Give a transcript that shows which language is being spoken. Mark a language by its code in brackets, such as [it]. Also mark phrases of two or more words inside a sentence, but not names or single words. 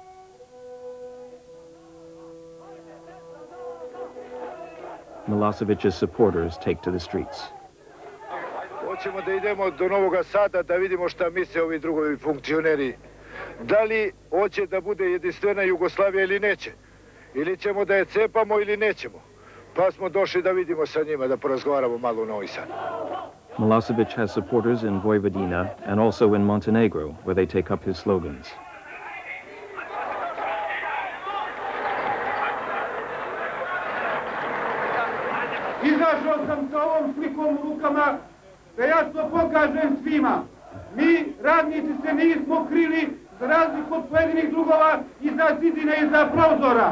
[en] Milosevic's supporters take to the streets. [sr] Hoćemo da idemo do Novoga Sada da vidimo šta misle ovi drugovi funkcioneri. Da li hoće da bude jedinstvena Jugoslavija ili neće? Ili ćemo da je cepamo ili nećemo? Pa smo došli da vidimo sa njima, da porazgovaramo malo u Novi Sad. [en] Milosevic has supporters in Vojvodina and also in Montenegro, where they take up his slogans. [sr] Izašao sam sa ovom slikom u rukama da jasno pokažem svima. Mi, radnici, se nismo krili za razliku od pojedinih drugova iza zidine, iza prozora.